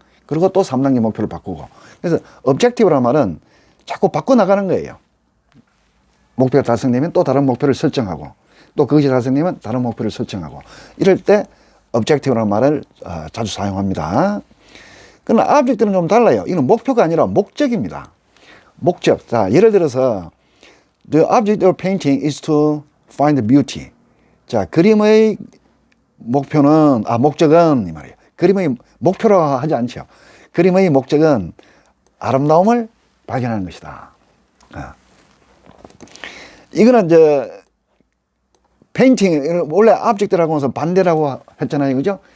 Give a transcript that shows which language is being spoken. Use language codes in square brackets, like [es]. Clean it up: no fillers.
[ko] 그리고 또 3단계 목표를 바꾸고. 그래서 objective라는 말은 자꾸 바꿔나가는 거예요. 목표가 달성되면 또 다른 목표를 설정하고 또 그것이 달성되면 다른 목표를 설정하고 이럴 때 objective라는 말을 자주 사용합니다. 그러나 object는 좀 달라요. 이건 목표가 아니라 목적입니다. 목적. 자, 예를 들어서 [en] The object of painting is to find beauty. [ko] 자, 그림의 목표는, 목적은, 이 말이에요. 그림의 목표라고 하지 않죠. 그림의 목적은 아름다움을 발견하는 것이다. 이거는 페인팅, 원래 object라고 해서 반대라고 했잖아요. 그죠?